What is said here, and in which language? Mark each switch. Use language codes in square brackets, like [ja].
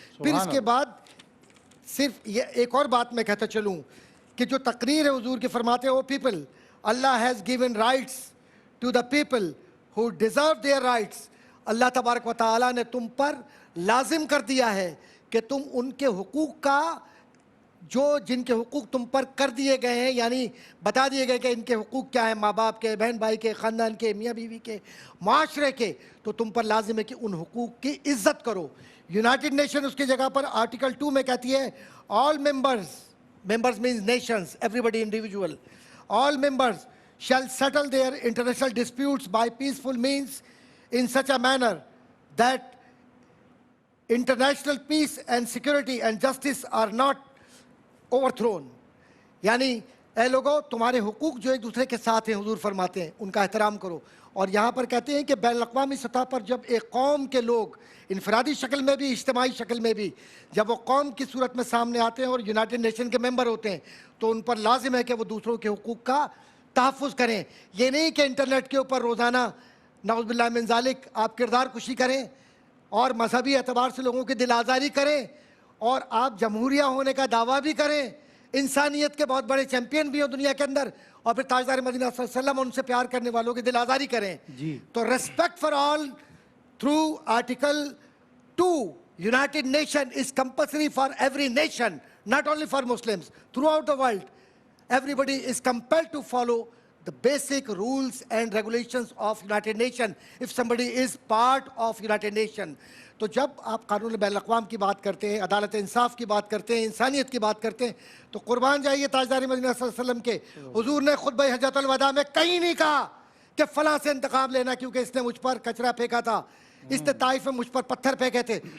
[ur] پھر اس کے بعد صرف یہ ایک اور بات میں کہتا چلوں کہ جو تقریر ہے حضور کی, فرماتے ہیں, [en] O people, اللہ has given rights to the people who deserve their rights, [ur] اللہ تبارک و تعالیٰ نے تم پر لازم کر دیا ہے کہ تم ان کے حقوق کا, جو جن کے حقوق تم پر کر دیے گئے ہیں, یعنی بتا دیے گئے کہ ان کے حقوق کیا ہیں, ماں باپ کے, بہن بھائی کے, خاندان کے, میاں بیوی کے, معاشرے کے, تو تم پر لازم ہے کہ ان حقوق کی عزت کرو. یونائٹڈ نیشن اس کی جگہ پر آرٹیکل 2 میں کہتی ہے, [en] all members means nations, everybody individual, all members shall settle their international disputes by peaceful means in such a manner that international peace and security and justice are not overthrown. [ur] یعنی اے لوگو, تمہارے حقوق جو ایک دوسرے کے ساتھ ہیں, حضور فرماتے ہیں, ان کا احترام کرو. اور یہاں پر کہتے ہیں کہ بین الاقوامی سطح پر جب ایک قوم کے لوگ انفرادی شکل میں بھی, اجتماعی شکل میں بھی, جب وہ قوم کی صورت میں سامنے آتے ہیں اور یونائٹڈ نیشن کے ممبر ہوتے ہیں, تو ان پر لازم ہے کہ وہ دوسروں کے حقوق کا تحفظ کریں. یہ نہیں کہ انٹرنیٹ کے اوپر روزانہ نعوذ باللہ من ذالک آپ کردار کشی کریں اور مذہبی اعتبار سے لوگوں کی دل آزاری کریں, اور آپ جمہوریہ ہونے کا دعویٰ بھی کریں, انسانیت کے بہت بڑے چیمپئن بھی ہو دنیا کے اندر, اور پھر تاجدار مدینہ صلی اللہ علیہ وسلم ان سے پیار کرنے والوں کی دل آزاری کریں. تو [en] Respect for all through article 2, United Nation is compulsory for every nation, not only for Muslims, throughout the world. Everybody is compelled to follow the basic rules and regulations of United Nations if somebody is part of United Nations. [ur] تو جب آپ قانون بین الاقوام کی بات کرتے ہیں, عدالت انصاف کی بات کرتے ہیں, انسانیت کی بات کرتے ہیں, تو قربان جائیے تاجدار مدینہ صلی اللہ علیہ وسلم کے, حضور نے خطبہ حجۃ الوداع میں کہیں نہیں کہا کہ فلاں سے انتقام لینا کیونکہ اس نے مجھ پر کچرا پھینکا تھا, اس نے طائف میں مجھ پر پتھر پھینکے تھے.